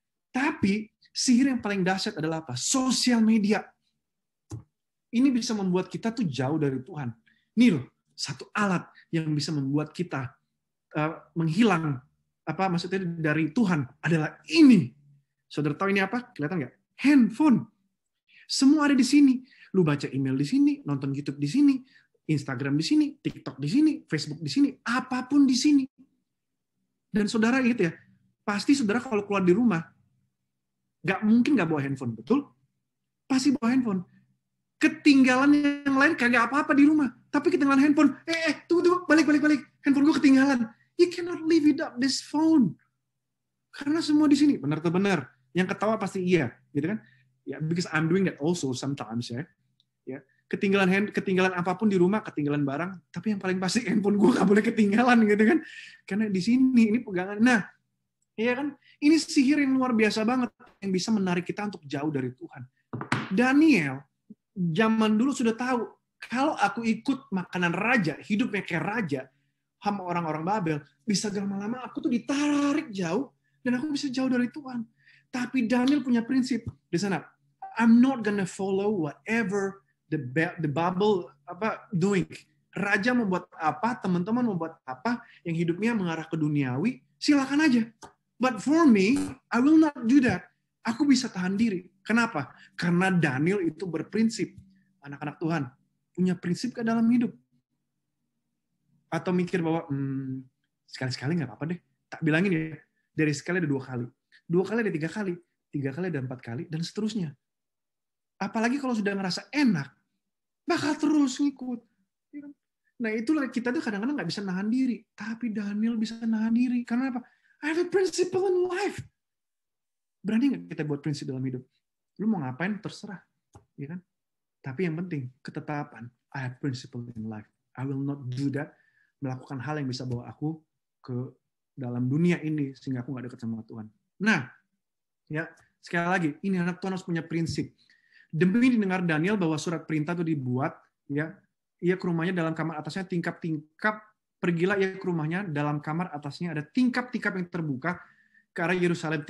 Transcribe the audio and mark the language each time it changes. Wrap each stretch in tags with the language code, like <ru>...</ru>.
<id>Tapi sihir yang paling dahsyat adalah apa? Sosial media. Ini bisa membuat kita tuh jauh dari Tuhan. Ini loh, satu alat yang bisa membuat kita menghilang, maksudnya dari Tuhan adalah ini. Saudara tahu ini apa? Kelihatan nggak? Handphone. Semua ada di sini. Lu baca email di sini, nonton YouTube di sini, Instagram di sini, TikTok di sini, Facebook di sini, apapun di sini. Dan saudara ingat ya, pasti saudara kalau keluar di rumah, nggak mungkin nggak bawa handphone, betul? Pasti bawa handphone. Ketinggalan yang lain kagak apa-apa di rumah, tapi ketinggalan handphone. Tunggu, balik. Handphone gue ketinggalan.</id> <en>You cannot live without this phone.</en> <id>Karena semua di sini, benar. Yang ketawa pasti iya, gitu kan? Ya,</id> <en>because I'm doing that also sometimes</en> <id>ya. Ketinggalan apapun di rumah, ketinggalan barang, tapi yang paling pasti handphone gue nggak boleh ketinggalan, gitu kan? Karena di sini ini pegangan. Nah, iya kan? Ini sihir yang luar biasa banget yang bisa menarik kita untuk jauh dari Tuhan. Daniel zaman dulu sudah tahu kalau aku ikut makanan raja, hidupnya kayak raja, sama orang-orang Babel, bisa lama-lama aku tuh ditarik jauh dan aku bisa jauh dari Tuhan. Tapi Daniel punya prinsip di sana.</id> <en>I'm not gonna follow whatever the Bible doing.</en> <id>Raja membuat apa, teman-teman membuat apa, yang hidupnya mengarah ke duniawi, silakan aja.</id> <en>But for me, I will not do that.</en> <id>Aku bisa tahan diri. Kenapa? Karena Daniel itu berprinsip. Anak-anak Tuhan punya prinsip ke dalam hidup. Atau mikir bahwa sekali-sekali nggak apa-apa deh. Tak bilangin ya, dari sekali ada 2 kali. 2 kali ada 3 kali. 3 kali ada 4 kali, dan seterusnya. Apalagi kalau sudah ngerasa enak, bakal terus ngikut. Nah itulah kita tuh kadang-kadang nggak bisa nahan diri. Tapi Daniel bisa nahan diri. Karena apa?</id> <en>I have a principle in life.</en> <id>Berani nggak kita buat prinsip dalam hidup? Lu mau ngapain, terserah. Ya kan? Tapi yang penting, ketetapan.</id> <en>I have principle in life. I will not do that.</en> <id>Melakukan hal yang bisa bawa aku ke dalam dunia ini, sehingga aku nggak dekat sama Tuhan. Nah, ya sekali lagi, ini anak Tuhan harus punya prinsip. Demi didengar Daniel bahwa surat perintah itu dibuat, ya, ia ke rumahnya dalam kamar atasnya tingkap-tingkap, pergilah ia ke rumahnya dalam kamar atasnya ada tingkap-tingkap yang terbuka ke arah Yerusalem.</id>